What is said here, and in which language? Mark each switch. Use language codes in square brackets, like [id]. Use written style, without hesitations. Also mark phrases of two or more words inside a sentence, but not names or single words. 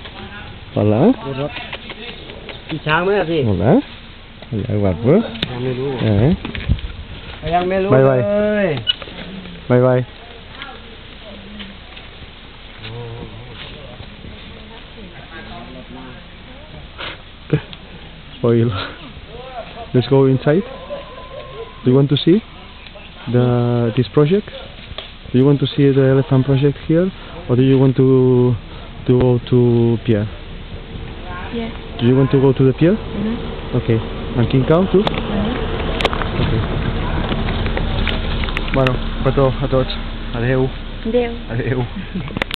[es] Hola. Hola. Hola, guapo. [en] Bye bye. Bye bye. Oil. Let's go inside. Do you want to see this project? Do you want to see the elephant project here, or do you want to go to pier? Yes. Do you want to go to the pier? Okay. And King Cow too? Okay. [ca] Bueno, petó a tots. Adeu. Adeu. Adeu.